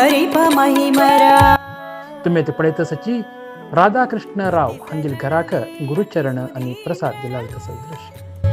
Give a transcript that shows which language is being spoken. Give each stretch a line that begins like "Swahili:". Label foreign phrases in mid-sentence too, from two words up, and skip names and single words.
Konkani: महिमरा तुम्ही ते पळयत सची राधाकृष्ण राव हांगेल घराक गुरुचरण आणि प्रसाद दिला तसं दृश्य